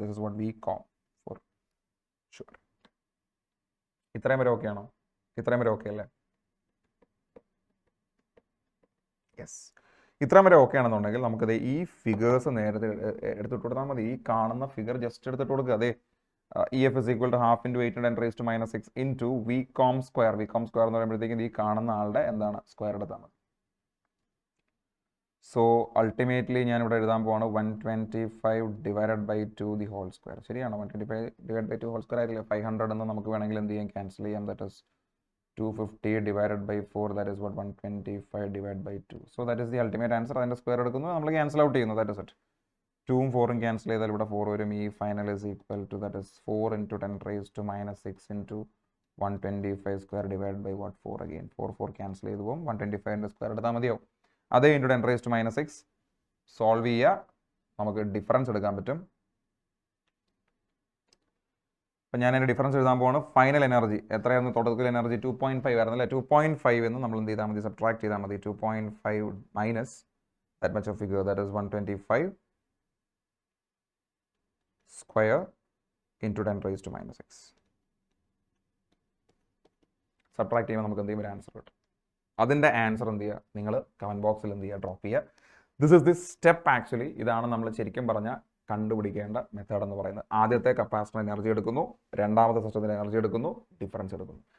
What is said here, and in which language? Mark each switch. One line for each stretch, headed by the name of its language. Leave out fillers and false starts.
English: This is what V com for sure.
Malayalam: ഇത്രയും വരെ okay ആണോ? ഇത്രയും വരെ ഓക്കെ അല്ലേ? യെസ്. ഇത്രയും വരെ ഓക്കെ ആണെന്നുണ്ടെങ്കിൽ നമുക്കത് ഈ ഫിഗേഴ്സ് നേരത്തെ എടുത്തിട്ട് കൊടുത്താൽ മതി. ഈ കാണുന്ന ഫിഗർ ജസ്റ്റ് എടുത്തിട്ട് കൊടുക്കുക.
English: അതെ, EF is equal to half into 8 and 10 raised to minus 6 into V com square.
Malayalam: V com square എന്ന് പറയുമ്പോഴത്തേക്കും ഈ കാണുന്ന ആളുടെ എന്താണ്? സ്ക്വയർ എടുത്താൽ മതി.
English: so ultimately
Malayalam: ഞാനിവിടെ എഴുതാൻ പോവാണ്
English: 125 divided by 2 the whole square.
Malayalam: ശരിയാണോ?
English: 125 divided by 2 whole square ആയില്ലേ?
Malayalam: 500 എന്ന് നമുക്ക് വേണമെങ്കിൽ എന്ത് ചെയ്യാം? ക്യാൻസൽ ചെയ്യാം.
English: That is 250 divided by 4. That is what? 125 divided by 2. So that is the ultimate answer.
Malayalam: അതിൻ്റെ സ്ക്വയർ എടുക്കുന്നു, നമ്മൾ ക്യാൻസൽ ഔട്ട് ചെയ്യുന്നു.
English: That is it.
Malayalam: 2ഉം 4ഉം ക്യാൻസൽ ചെയ്താൽ ഇവിടെ 4 വരും.
English: ഈ final is equal to that is 4 into 10 raised to minus 6 into 125 square divided by what? 4 again.
Malayalam: 4 cancel ചെയ്ത് പോകും. 125ൻ്റെ സ്ക്വയർ എടുത്താൽ മതിയാവും. അതേ
English: into 10 raised to minus 6
Malayalam: solve ചെയ്യുക, നമുക്ക് ഡിഫറൻസ് എടുക്കാൻ പറ്റും. അപ്പം ഞാൻ അതിൻ്റെ ഡിഫറൻസ് എഴുതാൻ പോവാണ്. ഫൈനൽ എനർജി എത്രയായിരുന്നു? തുടക്കത്തിൽ എനർജി 2.5 ആയിരുന്നു അല്ലേ? 2.5 എന്ന് നമ്മൾ എന്ത് ചെയ്താൽ മതി? സബ്ട്രാക്ട് ചെയ്താൽ മതി.
English: 2.5 minus that much of figure, that is 125 square into 10 raised to minus 6.
Malayalam: Subtract ചെയ്യുമ്പോൾ നമുക്ക് എന്ത് ചെയ്യും? ഒരു ആൻസർ കിട്ടും. അതിൻ്റെ ആൻസർ എന്ത് ചെയ്യുക? നിങ്ങൾ കമൻറ്റ് ബോക്സിൽ എന്ത് ചെയ്യുക? ഡ്രോപ്പ് ചെയ്യുക.
English: This is this step actually.
Malayalam: ഇതാണ് നമ്മൾ ശരിക്കും പറഞ്ഞാൽ കണ്ടുപിടിക്കേണ്ട മെത്തേഡ് എന്ന് പറയുന്നത്. ആദ്യത്തെ കപ്പാസിറ്റർ എനർജി എടുക്കുന്നു, രണ്ടാമത്തെ സിസ്റ്റത്തിൽ എനർജി എടുക്കുന്നു, ഡിഫറൻസ് എടുക്കുന്നു.